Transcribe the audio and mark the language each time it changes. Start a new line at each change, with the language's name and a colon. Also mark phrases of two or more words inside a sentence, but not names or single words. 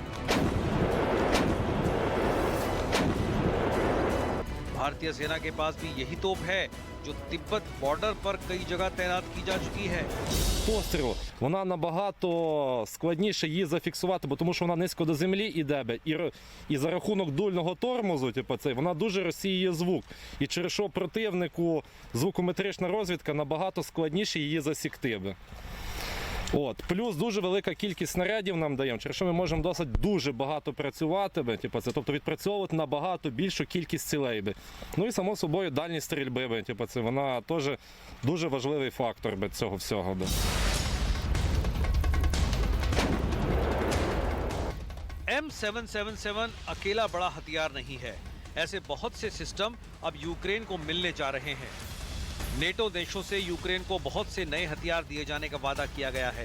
Hindi: भारतीय सेना के पास भी यही तोप है जो तिब्बत बॉर्डर पर कई जगह तैनात की जा चुकी है।
Ukrainian: Пострілу вона набагато складніше її зафіксувати, бо тому що вона низько до землі іде, і за рахунок дульного тормозу, вона дуже розсіює звук. І через що противнику звукометрична розвідка набагато складніше її засікти би. Плюс дуже велика кількість снарядів нам даємо, через що ми можемо досить дуже багато працювати, тобто відпрацьовувати набагато більшу кількість цілей. Ну і само собою дальність стрільби, вона теж дуже важливий фактор цього всього.
Hindi: M777 अकेला बड़ा हथियार नहीं है। ऐसे बहुत से सिस्टम अब यूक्रेन को मिलने जा रहे हैं। नेटो देशों से यूक्रेन को बहुत से नए हथियार दिए जाने का वादा किया गया है।